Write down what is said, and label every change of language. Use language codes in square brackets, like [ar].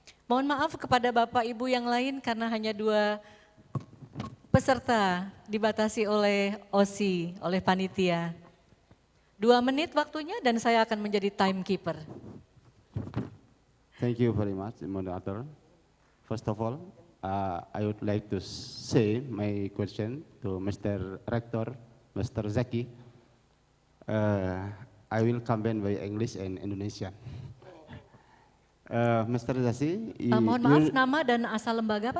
[id] Mohon maaf kepada Bapak Ibu yang lain karena hanya 2 peserta dibatasi oleh OSI, oleh panitia. 2 menit waktunya dan saya akan menjadi timekeeper. [en] Thank you very much, moderator. First of all, I would like to say my question to Mr. Rector, Mr. Zaki. I will combine by English and Indonesian. Mr. Zaki, [id] Mohon maaf, nama dan asal lembaga Pak?